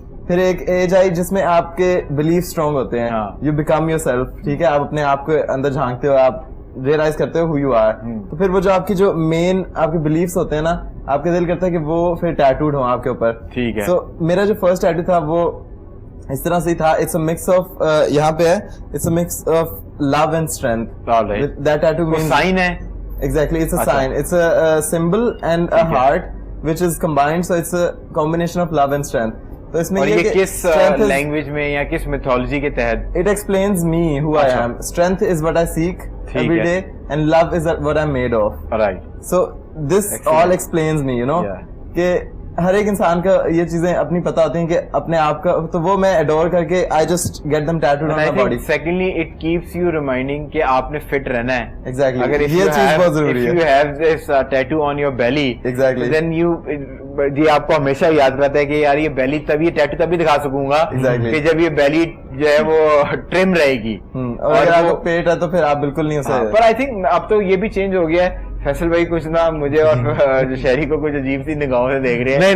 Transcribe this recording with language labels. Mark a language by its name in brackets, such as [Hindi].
[Urdu] پھر ایک age I جس میں آپ کے بلیف اسٹرانگ ہوتے ہیں, یو بیکم یور سیلف, ٹھیک ہے, آپ اپنے آپ کو اندر جھانکتے ہو, آپ ریئلائز کرتے ہو ہو یو آر. تو پھر وہ جو آپ کی جو مین آپ کے بلیفس ہوتے ہیں نا, آپ کا دل کرتا ہے کہ وہ پھر ٹیٹوڈ ہوں آپ کے اوپر. ٹھیک ہے. سو میرا جو فرسٹ ٹیٹو تھا وہ اس طرح سے تھا, اٹس اے مکس آف, یہاں پہ ہے, it's a mix of love and strength. [English] that tattoo means [Urdu] sign ہے. [English] Exactly, it's a sign, it's a symbol and a heart which is combined, so it's a combination of love and strength. [Urdu] تو اس میں یہ کس language میں یا کس mythology کے تحت؟ [English] It explains me who I am. Strength is what I seek every day and love is what I'm made of. Right. So this all explains me, you know, [Urdu] کہ ہر ایک انسان کا یہ چیزیں اپنی پتہ ہوتی ہیں کہ اپنے آپ کا, تو وہ میں ایڈور کر کے [English] I just get them tattooed on my body. Secondly, it keeps you reminding [Urdu] کہ آپ نے fit رہنا ہے. [English] Exactly. [Urdu] اگر یہ چیز بہت ضروری ہے. [English] If you have this tattoo on your belly, exactly, [Urdu] then you یہ آپ کو ہمیشہ یاد رہتا ہے کہ یار یہ بیلی تبھی ٹیٹو تبھی دکھا سکوں گا کہ جب یہ بیلی جو ہے وہ ٹرم رہے گی, اور اگر آپ کو پیٹ ہے تو پھر آپ بالکل نہیں اسے. پر آئی تھنک اب تو یہ بھی چینج ہو گیا ہے. فیصل بھائی کچھ نہ مجھے اور جو شہری کو کچھ عجیب سی نگاہوں سے دیکھ رہے ہیں.